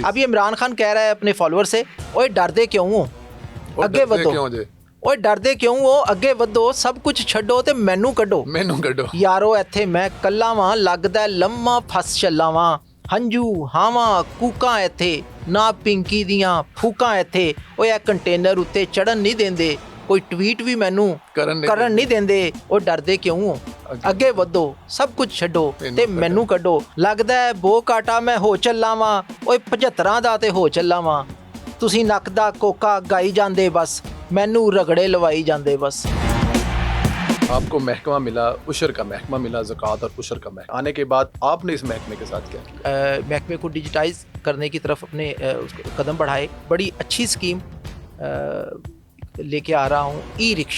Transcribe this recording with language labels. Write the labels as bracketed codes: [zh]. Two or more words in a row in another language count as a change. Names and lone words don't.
[ur] اب یہ عمران خان کہہ رہا ہے اپنے فالوور سے [pa] اوے ڈردے کیوں ہو اگے ودو اوے ڈردے کیوں ہو اگے ودو سب کچھ چھڈو تے مینوں کڈو یارو ایتھے میں کلا واں لگدا لمما پھس چلا واں ہنجو ہاواں کوکاں ایتھے نہ پنکی دیاں پھوکاں ایتھے اوے اے کنٹینر اتے چڑھن نہیں دیندے کوئی ٹویٹ بھی مینوں کرن نہیں دیندے او ڈردے کیوں ہو اگے ودو سب کچھ چھڈو تے مینوں کڈو لگدا ہے بو کاٹا میں ہو چلا واں اوے 75 دا تے ہو چلا واں تسی نک دا کوکا گائی جاندے بس مینوں رگڑے لوائی جاندے بس. [ur] آپ کو محکمہ ملا عشر کا محکمہ ملا زکوٰۃ اور عشر کا محکمہ آنے کے بعد آپ نے اس محکمے کے ساتھ کیا کیا؟ محکمے کو ڈیجیٹائز کرنے کی طرف اپنے قدم بڑھائے. بڑی اچھی اسکیم لے کے آ رہا ہوں ای رکشہ.